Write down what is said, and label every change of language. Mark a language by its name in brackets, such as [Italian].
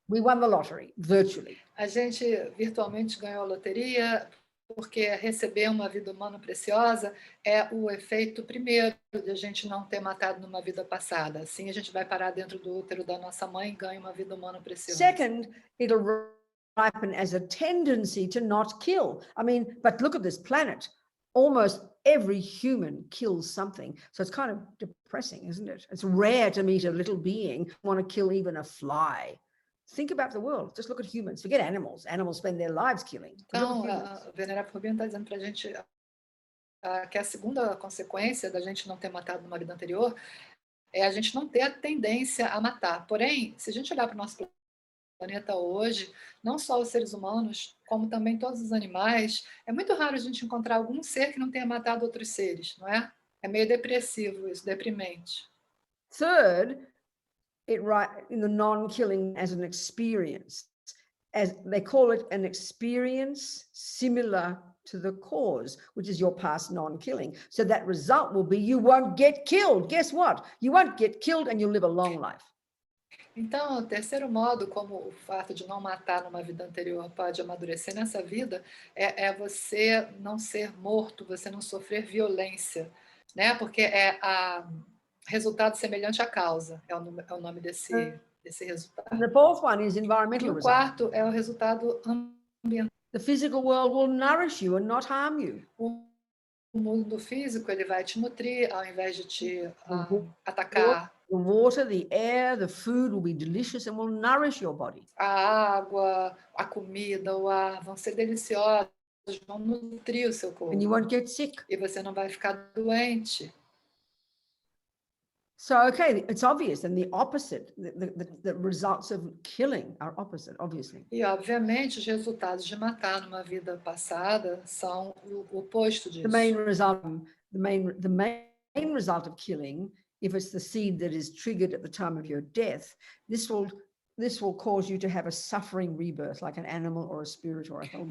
[English] We won the lottery, virtually. [Portuguese] A gente virtualmente ganhou a loteria, porque receber uma vida humana preciosa é o efeito primeiro de a gente não ter matado numa vida passada. Assim a gente vai parar dentro do útero da nossa mãe e ganha uma vida humana preciosa. [English] Second, it'll ripen as a tendency to not kill. I mean, but look at this planet. Almost every human kills something. So it's kind of depressing, isn't it? It's rare to meet a little being who want to kill even a fly. Think about the world. Just look at humans. Forget animals. Animals spend their lives killing. [Portuguese] Então, a venerável Robina está dizendo para a gente que a segunda consequência da gente não ter matado numa vida anterior é a gente não ter a tendência a matar. Porém, se a gente olhar para o nosso planeta hoje, não só os seres humanos, como também todos os animais, é muito raro a gente encontrar algum ser que não tenha matado outros seres, não é? É meio depressivo isso, deprimente. [English] Third, in the non-killing as an experience, as they call it, an experience similar to the cause, which is your past non-killing. So that result will be you won't get killed. Guess what? You won't get killed and you'll live a long life. [Portuguese] Então, o terceiro modo, como o fato de não matar numa vida anterior pode amadurecer nessa vida, é você não ser morto, você não sofrer violência, né? Porque resultado semelhante à causa, é o nome desse resultado. [English] And the 4th one is environmental [Portuguese] E o quarto é o resultado ambiental. [English] The physical world will nourish you and not harm you. [Portuguese] O mundo físico ele vai te nutrir ao invés de te atacar. [English] The water, the air, the food will be delicious and will nourish your body. [Portuguese] A água, a comida, o ar vão ser deliciosos, vão nutrir o seu corpo. [English] And you won't get sick. [Portuguese] E você não vai ficar doente. [English] So, okay, it's obvious, and the opposite, the results of killing are opposite, obviously. [Portuguese] E, obviamente, os resultados de matar numa vida passada são o oposto disso. [English] The main result of killing, if it's the seed that is triggered at the time of your death, this will cause you to have a suffering rebirth, like an animal or a spirit or a helmet.